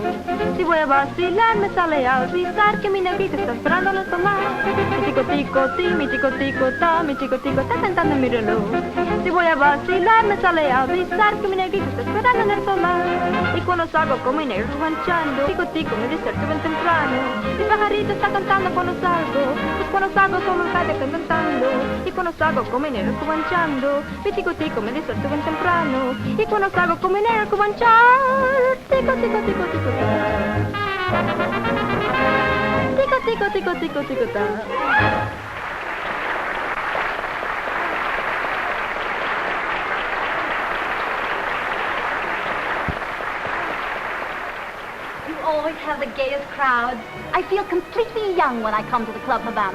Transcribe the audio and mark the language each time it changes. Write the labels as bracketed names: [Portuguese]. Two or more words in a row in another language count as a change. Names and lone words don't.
[Spanish] Si voy a vacilar me sale a avisar que mi negrita está esperando en el solar. Mi tico tico ti, mi tico tico ta, mi tico tico ta cantando mi reloj. Si voy a vacilar me sale a avisar que mi negrita está esperando en el solar. Y cuando salgo con mi negro ranchando, tico tico me despierto bien temprano. Mi pajarito está cantando cuando salgo, pues cuando salgo solo el calle está cantando. Y cuando salgo con mi negro ranchando, mi tico tico me despierto bien temprano. Y cuando salgo con mi negro cubanchar, tico, tico, tico, tico, ta. Tico, tico, tico, tico, tico, ta. [English] You always have the gayest crowds. I feel completely young when I come to the Club Havana.